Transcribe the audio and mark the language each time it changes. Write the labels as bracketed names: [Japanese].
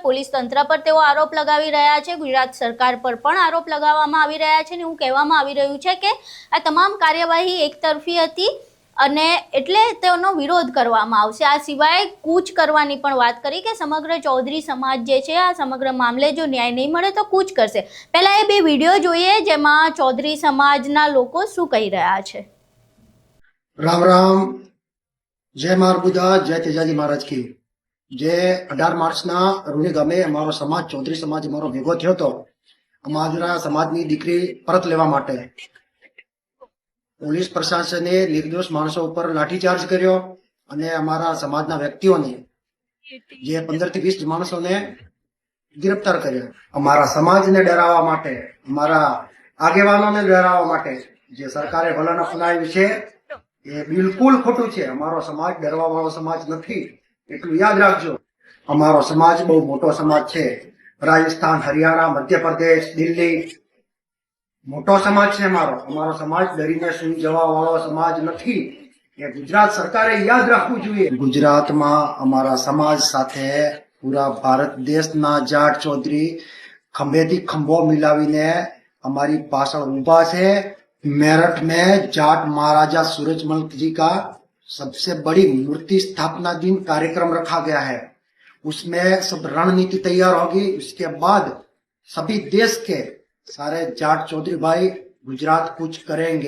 [Gujarati] Police તંત્ર પર તેઓ આરોપ લગાવી રહ્યા છે, ગુજરાત સરકાર પર પણ આરોપ લગાવવામાં આવી રહ્યા છે ને એવું કહેવામાં આવી રહ્યું છે કે આ તમામ કાર્યવાહી એકતરફી હતી અને એટલે તેનો વિરોધ કરવામાં આવશે। આ સિવાય કૂચ કરવાની પણ વાત કરી કે સમગ્ર ચૌધરી સમાજ જે છે આ સમગ્ર મામલે જો ન્યાય નહીં મળે તો કૂચ કરશે। પહેલા એ 2 વિડીયો જોઈએ જેમાં ચૌધરી સમાજના લોકો શું કહી રહ્યા છે। [Hindi] राम राम, जय मारबुदा, जय तेजाजी महाराज की जय। [Gujarati] 18 मार्चना રૂની ગામે અમારો સમાજ ચૌધરી સમાજ અમારો ભેગો થયો હતો અમારા સમાજની દીકરી પરત લેવા માટે। પોલીસ પ્રશાસને નિર્દોષ માણસો ઉપર લાઠીચાર્જ કર્યો અને અમારા સમાજના વ્યક્તિઓને જે 15 થી 20 માણસોને ગિરફ્તાર કર્યા। અમારા સમાજને ડરાવવા માટે, અમારા આગેવાનોને ડરાવવા માટે જે સરકારે વલણ અપનાવ્યું છે એ બિલકુલ ખોટું છે। અમારો સમાજ ડરવા વાળો સમાજ નથી, એટલું યાદ રાખજો। અમારો સમાજ બહુ મોટો સમાજ છે। રાજસ્થાન, હરિયાણા, મધ્યપ્રદેશ, દિલ્હી મોટો સમાજ છે અમારો સમાજ ડરીને સુઈ જવા વાળો સમાજ નથી। એ ગુજરાત સરકારે યાદ રાખવું જોઈએ। ગુજરાતમાં અમારા સમાજ સાથે પૂરા ભારત દેશના જાટ ચૌધરી ખંભેથી ખંભો મિલાવીને અમારી પાછળ ઊભા છે। [Hindi] मेरठ में जाट महाराजा सूरजमल जी का सबसे बड़ी मूर्ति स्थापना दिन कार्यक्रम रखा गया है। उसमें सब रणनीति तैयार होगी। उसके बाद सभी देश के सारे जाट चौधरी भाई गुजरात कूच करेंगे।